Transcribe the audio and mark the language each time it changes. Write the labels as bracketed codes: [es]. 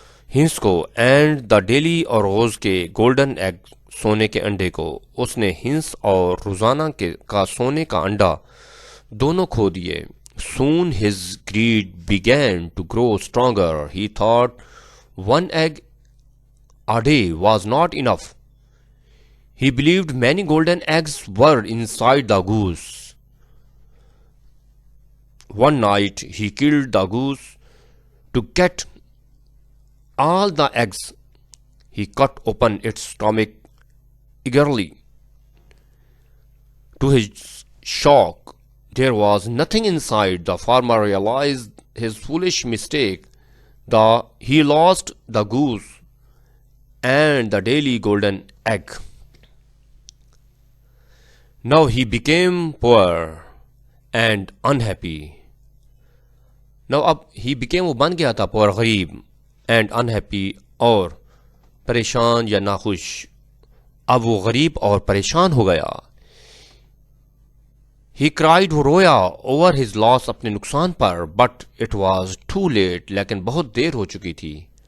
[ur] ہنس کو، [en] and the daily, [ur] اور روز کے، [en] golden egg, [ur] سونے کے انڈے کو۔ اس نے ہنس اور روزانہ کا سونے کا انڈا دونوں کھو دیے۔ [en] Soon his greed began to grow stronger. He thought one egg a day was not enough. He believed many golden eggs were inside the goose. One night he killed the goose to get all the eggs. He cut open its stomach eagerly. To his shock, there was nothing inside. The farmer realized his foolish mistake. He lost the goose and the daily golden egg. Now he became poor and unhappy. Now [ur] اب [en] he became، [ur] وہ بن گیا تھا، [en] poor، [ur] غریب، [en] and unhappy، [ur] اور پریشان یا ناخوش۔ اب وہ غریب اور پریشان ہو گیا۔ [en] He cried، [ur] وہ رویا، [en] over his loss، [ur] اپنے نقصان پر، [en] but it was too late، [ur] لیکن بہت دیر ہو چکی تھی۔